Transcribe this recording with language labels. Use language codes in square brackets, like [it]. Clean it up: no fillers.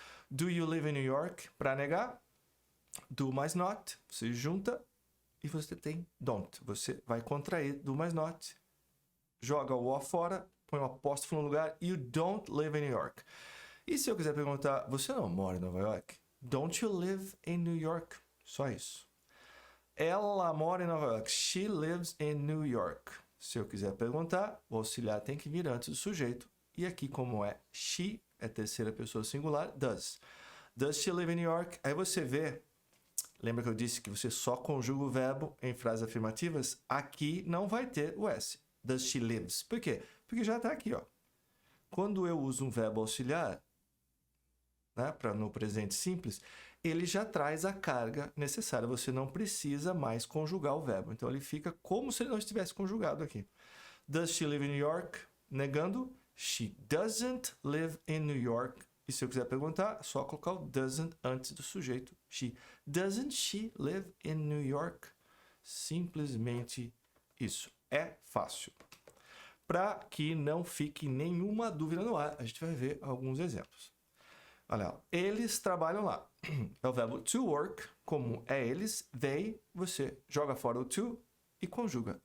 [en] Do you live in New York? [pt] Para negar, do mais not, você junta e você tem don't. Você vai contrair do mais not, joga o O fora, põe um apóstrofo no lugar, [en] you don't live in New York. [pt] E se eu quiser perguntar, você não mora em Nova York? [en] Don't you live in New York? [pt] Só isso. Ela mora em Nova York. [en] She lives in New York. [pt] Se eu quiser perguntar, o auxiliar tem que vir antes do sujeito. E aqui, como é she, é terceira pessoa singular, does. [en] Does she live in New York? [pt] Aí você vê, lembra que eu disse que você só conjuga o verbo em frases afirmativas? Aqui não vai ter o S. [en] Does she lives? [pt] Por quê? Porque já está aqui, ó. Quando eu uso um verbo auxiliar, né, no presente simples, ele já traz a carga necessária. Você não precisa mais conjugar o verbo. Então, ele fica como se ele não estivesse conjugado aqui. [en] Does she live in New York? [pt] Negando. [en] She doesn't live in New York. [pt] E se eu quiser perguntar, é só colocar o doesn't antes do sujeito. [en] Doesn't she live in New York? [pt] Simplesmente isso. É fácil. Para que não fique nenhuma dúvida no ar, a gente vai ver alguns exemplos. Olha lá, eles trabalham lá. É o verbo to work, como é eles, they, você joga fora o to e conjuga.